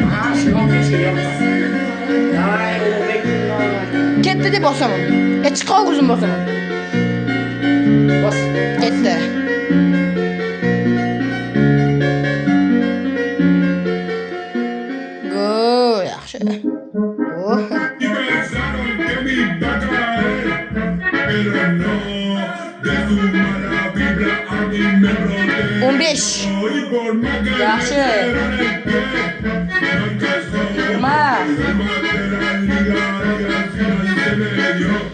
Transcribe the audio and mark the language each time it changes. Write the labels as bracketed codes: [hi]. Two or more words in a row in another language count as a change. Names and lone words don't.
[uz] Ha, shu Давай, Ulug'bek. Ketdi deb bosaman. Chiqaq o'zim bosaman. Bos. Ketdi. Go, yaxshi. Oh. [es] Pensaron que me iba a caer, pero no, de su mala vibra a mí me protege. 15. Y por más que [uz] Yaxshi. [es] me el pie, nunca soy 20. remate la liga y al final se me dio.